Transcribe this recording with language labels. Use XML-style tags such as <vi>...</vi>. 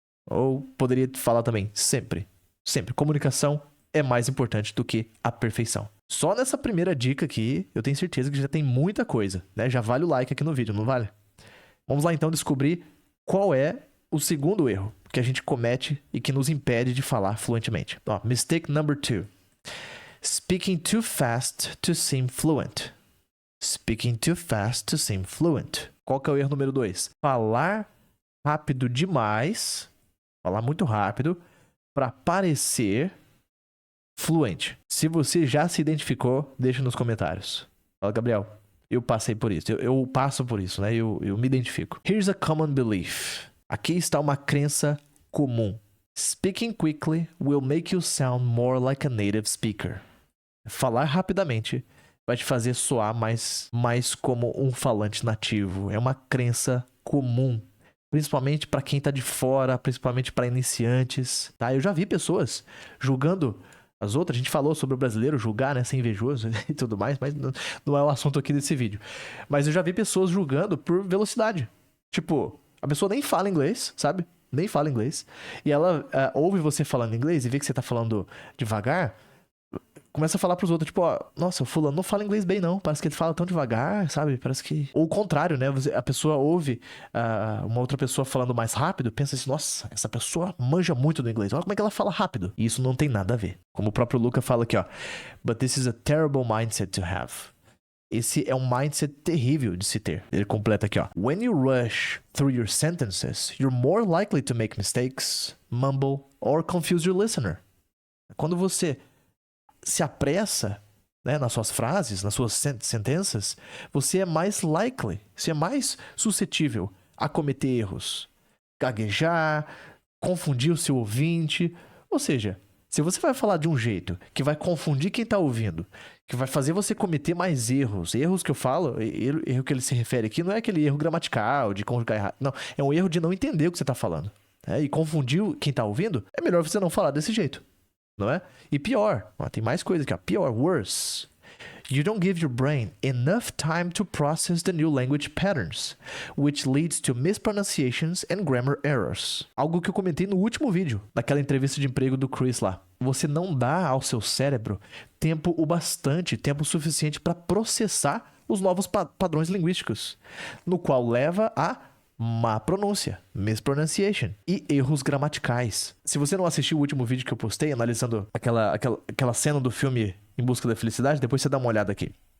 <pt>Ou poderia falar também, sempre. Sempre. Comunicação é mais importante do que a perfeição. Só nessa primeira dica aqui, eu tenho certeza que já tem muita coisa. Né? Já vale o like aqui no vídeo, não vale? Vamos lá então descobrir qual é o segundo erro que a gente comete e que nos impede de falar fluentemente.</pt> <en>Ó, mistake number 2. Speaking too fast to seem fluent. Speaking too fast to seem fluent.</en> <pt>Qual que é o erro número 2? Falar rápido demais, falar muito rápido, para parecer fluente. Se você já se identificou, deixa nos comentários. Fala, Gabriel, eu passei por isso. Eu passo por isso, né? Eu me identifico.</pt> <en>Here's a common belief.</en> <pt>Aqui está uma crença comum.</pt> <en>Speaking quickly will make you sound more like a native speaker.</en> <pt>Falar rapidamente vai te fazer soar mais como um falante nativo. É uma crença comum. Principalmente para quem está de fora, principalmente para iniciantes. Tá? Eu já vi pessoas julgando as outras. A gente falou sobre o brasileiro julgar, né? Ser invejoso e tudo mais, mas não é o assunto aqui desse vídeo. Mas eu já vi pessoas julgando por velocidade. Tipo, a pessoa nem fala inglês, sabe? Nem fala inglês. E ela ouve você falando inglês e vê que você tá falando devagar, começa a falar pros outros, tipo, ó, nossa, o fulano não fala inglês bem não, parece que ele fala tão devagar, sabe? Parece que... Ou o contrário, né? A pessoa ouve uma outra pessoa falando mais rápido, pensa assim, nossa, essa pessoa manja muito do inglês, olha como é que ela fala rápido. E isso não tem nada a ver. Como o próprio Luca fala aqui, ó,</pt> <en>but this is a terrible mindset to have.</en> <pt>Esse é um mindset terrível de se ter. Ele completa aqui, ó.</pt> <en>When you rush through your sentences, you're more likely to make mistakes, mumble, or confuse your listener.</en> <pt>Quando você se apressa, né, nas suas frases, nas suas sentenças, você é mais likely, você é mais suscetível a cometer erros. Gaguejar, confundir o seu ouvinte. Ou seja, se você vai falar de um jeito que vai confundir quem está ouvindo, que vai fazer você cometer mais erros. Erros que eu falo, erro que ele se refere aqui, não é aquele erro gramatical, de conjugar errado. Não, é um erro de não entender o que você está falando. E confundir quem está ouvindo, é melhor você não falar desse jeito. Não é? E pior, tem mais coisa aqui, ó. Pior,</pt> <en>worse. You don't give your brain enough time to process the new language patterns, which leads to mispronunciations and grammar errors.</en> <pt>Algo que eu comentei no último vídeo, daquela entrevista de emprego do Chris lá. Você não dá ao seu cérebro tempo suficiente para processar os novos padrões linguísticos, no qual leva a má pronúncia, mispronunciation, e erros gramaticais. Se você não assistiu o último vídeo que eu postei, analisando aquela cena do filme Em Busca da Felicidade, depois você dá uma olhada aqui.</pt>